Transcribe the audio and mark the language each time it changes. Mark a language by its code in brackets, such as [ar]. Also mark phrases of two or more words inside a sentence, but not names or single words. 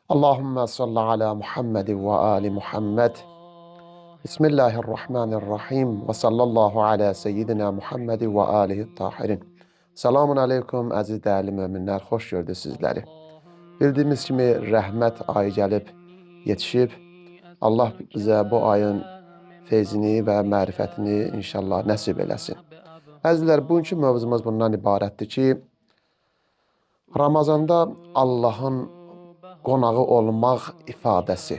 [ar] اللهم صل على محمد وآل محمد. بسم الله الرحمن الرحيم وصلى الله على سيدنا محمد وآله الطاهرين. السلام عليكم [az] əziz dəyərli möminlər, xoş gördük sizləri. Bildiyimiz kimi rəhmət ayı gəlib yetişib. Allah bizə bu ayın feyzini və mərifətini inşallah nəsib eləsin. Əzizlər, bugünkü mövzumuz bundan ibarətdir ki, Ramazanda Allahın qonağı olmaq ifadəsi.